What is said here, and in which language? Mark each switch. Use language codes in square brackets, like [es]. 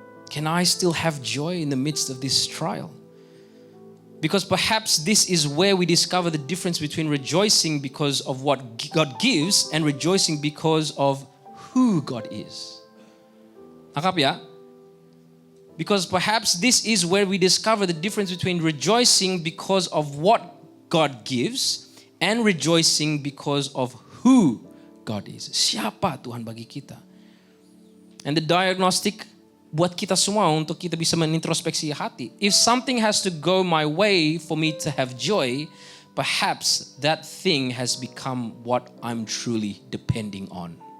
[en] Can I still have joy in the midst of this trial? Because perhaps this is where we discover the difference between rejoicing because of what God gives and rejoicing because of who God is. [id] Nangkap ya? [en] Because perhaps this is where we discover the difference between rejoicing because of what God gives and rejoicing because of who God is. [id] Siapa Tuhan bagi kita? [en] And the diagnostic [id] buat kita semua untuk kita bisa menintrospeksi hati. [en] If something has to go my way for me to have joy, perhaps that thing has become what I'm truly depending on.